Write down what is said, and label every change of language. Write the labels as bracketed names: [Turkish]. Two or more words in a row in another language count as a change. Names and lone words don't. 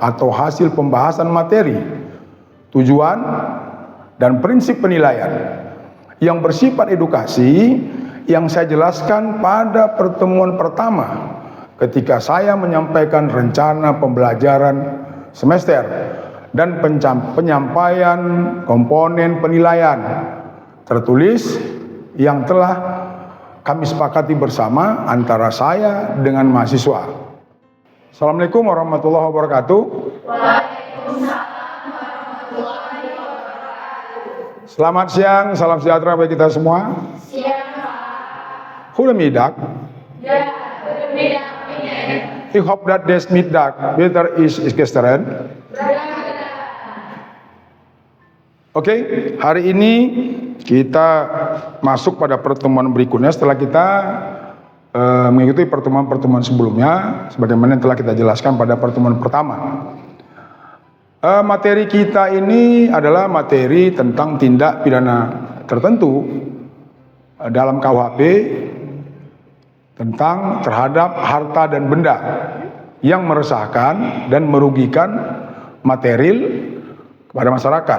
[Indonesian] atau hasil pembahasan materi, tujuan dan prinsip penilaian yang bersifat edukasi yang saya jelaskan pada pertemuan pertama ketika saya menyampaikan rencana pembelajaran semester dan penyampaian komponen penilaian tertulis yang telah kami sepakati bersama antara saya dengan mahasiswa. [Arabic] السلام عليكم ورحمة الله وبركاته. وعليكم السلام ورحمة الله وبركاته. [Indonesian] Selamat siang, salam sejahtera bagi kita semua. Siang, Pak. [Dutch] Goedemiddag. Ya, goedemiddag, meneer. Ik hoop dat deze middag beter is gisteren. [Indonesian] Oke, hari ini kita masuk pada pertemuan berikutnya setelah kita mengikuti pertemuan-pertemuan sebelumnya sebagaimana yang telah kita jelaskan pada pertemuan pertama. Materi kita ini adalah materi tentang tindak pidana tertentu dalam KUHP tentang terhadap harta dan benda yang meresahkan dan merugikan material kepada masyarakat.